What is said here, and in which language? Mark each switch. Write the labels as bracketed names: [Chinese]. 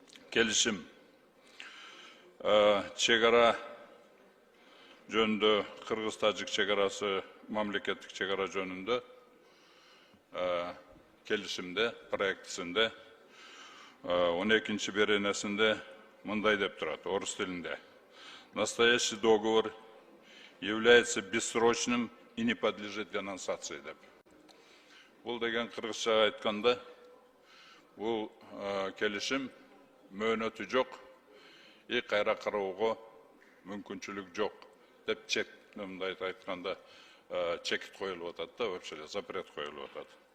[Kyrgyz] Келишим чегара жөнүндө, Кыргыз-Тажик чегарасы мамлекеттик чегара жөнүндө келишимде, проектисинде 12-чи беренесинде мындай деп турат, орус тилинде. [Russian] Настоящий договор является бессрочным и не подлежит денонсации деп. [Kyrgyz] Бул деген кыргызча айтканда, бул келишим мөөнөтү жок, кайра кароого мүмкүнчүлүк жок деп мындай айтканда чекит коюлуп атат да, вообще запрет коюлуп атат.